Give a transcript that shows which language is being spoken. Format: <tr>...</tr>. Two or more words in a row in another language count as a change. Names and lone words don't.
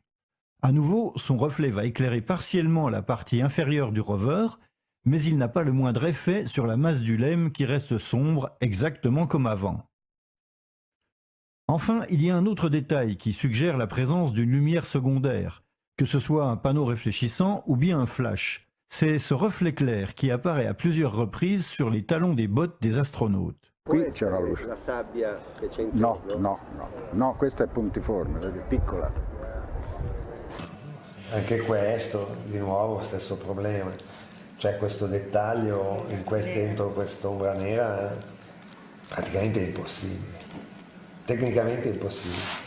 <fr>À nouveau, son reflet va éclairer partiellement la partie inférieure du rover, mais il n'a pas le moindre effet sur la masse du LEM qui reste sombre exactement comme avant. Enfin, il y a un autre détail qui suggère la présence d'une lumière secondaire, que ce soit un panneau réfléchissant ou bien un flash. C'est ce reflet clair qui apparaît à plusieurs reprises sur les talons des bottes des astronautes.</fr> <it>Qui c'è la luce. No, questa è puntiforme, è piccola. Anche questo, di nuovo, stesso problema. c'è questo dettaglio dentro quest'ombra nera, praticamente è impossibile, tecnicamente è impossibile.</it>